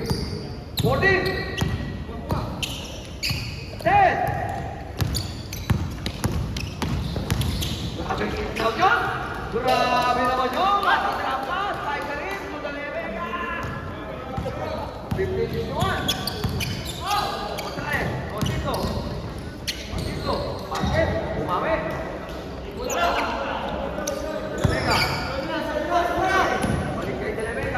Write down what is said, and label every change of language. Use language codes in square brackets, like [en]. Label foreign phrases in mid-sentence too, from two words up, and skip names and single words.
[tl] 14. 10. Grabe naman yun. Matitrampas. [en] By Karim to De La Vega. 15-51. [tl] Gonzales. Osito. Basket. Umami. De La Vega. Balik kay De La